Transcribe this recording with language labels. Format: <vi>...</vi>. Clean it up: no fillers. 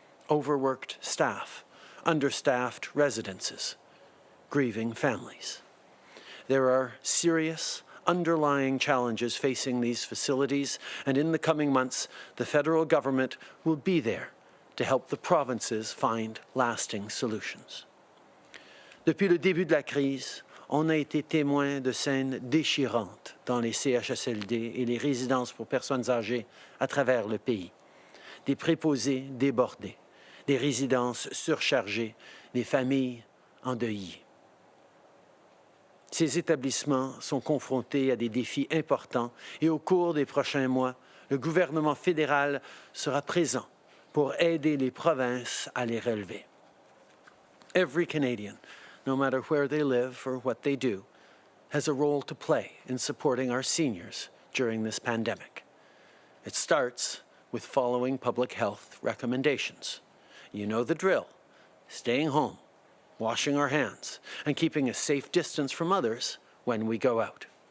<en>Overworked staff, understaffed residences, grieving families. There are serious underlying challenges facing these facilities, and in the coming months, the federal government will be there to help the provinces find lasting solutions.</en> <fr>Depuis le début de la crise, on a été témoin de scènes déchirantes dans les CHSLD et les résidences pour personnes âgées à travers le pays. Des préposés débordés, des résidences surchargées, des familles endeuillées. Ces établissements sont confrontés à des défis importants et au cours des prochains mois, le gouvernement fédéral sera présent pour aider les provinces à les relever.</fr> <en>Every Canadian, no matter where they live or what they do, has a role to play in supporting our seniors during this pandemic. It starts with following public health recommendations. You know the drill: staying home, washing our hands, and keeping a safe distance from others when we go out.</en>